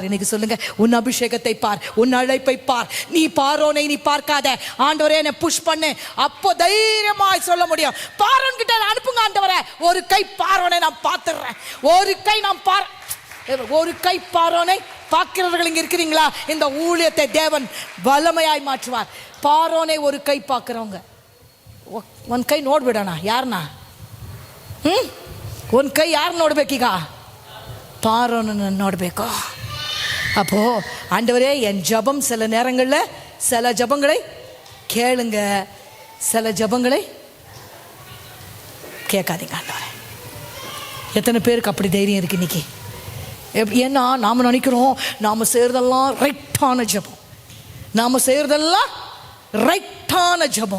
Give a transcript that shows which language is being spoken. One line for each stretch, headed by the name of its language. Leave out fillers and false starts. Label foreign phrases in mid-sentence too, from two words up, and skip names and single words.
Tamil: இன்னைக்கு சொல்லுங்க, உன் அபிஷேகத்தை பார், உன் அழைப்பை பார். நீ பார்வோனை நீ பார்க்காத, ஆண்டவரே என்னை புஷ் பண்ணு, அப்போ தைரியமாய் சொல்ல முடியும், பார்வோன் கிட்ட அனுப்புங்க ஆண்டவரே, ஒரு கை பார்வோனை நான் பார்த்துடுறேன், ஒரு கை நான் ஒரு கை பார்வோனை பார்க்கிறவர்கள் இங்க இருக்கிறீங்களா, இந்த ஊழியத்தை தேவன் வல்லமையாய் மாற்றுவார். பார்வோனை ஒரு கை பார்க்கிறவங்க,
Kannada: ಒಂದು ಕೈ ನೋಡ್ಬಿಡೋಣ ಯಾರನ್ನ, ಒಂದು ಕೈ ಯಾರು ನೋಡ್ಬೇಕೀಗ, பார்வோனை ನೋಡಬೇಕು.
Tamil: அப்போ ஆண்டவரே என் ஜபம் சில நேரங்களில் சில ஜபங்களை கேளுங்க, சில ஜபங்களை கேட்காதீங்க ஆண்டவரே. எத்தனை பேருக்கு அப்படி தைரியம் இருக்கு இன்னைக்கு? ஏன்னா நாம் நினைக்கிறோம் நாம் செய்கிறதெல்லாம் ரைட்டான ஜபம், நாம் செய்கிறதெல்லாம் ரைட்டான ஜபம்.